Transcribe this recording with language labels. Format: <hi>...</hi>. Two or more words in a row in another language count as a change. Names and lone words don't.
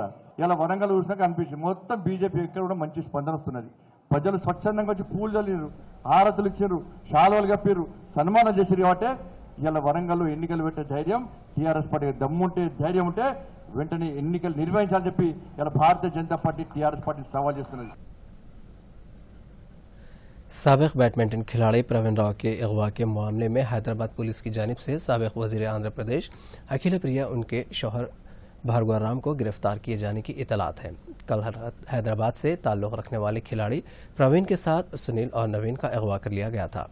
<te>ఇలా వరంగల్ చూసినాక అనిపించింది మొత్తం బీజేపీ ఎక్కడ కూడా మంచి స్పందన వస్తున్నది. ప్రజలు స్వచ్ఛందంగా వచ్చి పూలు చల్లిరు, హారతులు ఇచ్చారు, శాలువలు కప్పారు, సన్మానం చేశారు. కాబట్టి ఇలా వరంగల్లో ఎన్నికలు పెట్టే ధైర్యం టీఆర్ఎస్ పార్టీ దమ్ముంటే, ధైర్యం ఉంటే వెంటనే ఎన్నికలు నిర్వహించాలని చెప్పి ఇలా భారతీయ జనతా పార్టీ టీఆర్ఎస్ పార్టీ సవాల్ చేస్తున్నది।</te> <ur>سابق بیڈمنٹن کھلاڑی پروین راؤ کے اغوا کے معاملے میں حیدرآباد پولیس کی جانب سے سابق وزیر آندھرا پردیش اکھیلا پریا ان کے شوہر بھارگو رام کو گرفتار کیے جانے کی اطلاعات ہیں۔ کل حیدرآباد سے تعلق رکھنے والے کھلاڑی پروین کے ساتھ سنیل اور نوین کا اغوا کر لیا گیا تھا۔</ur>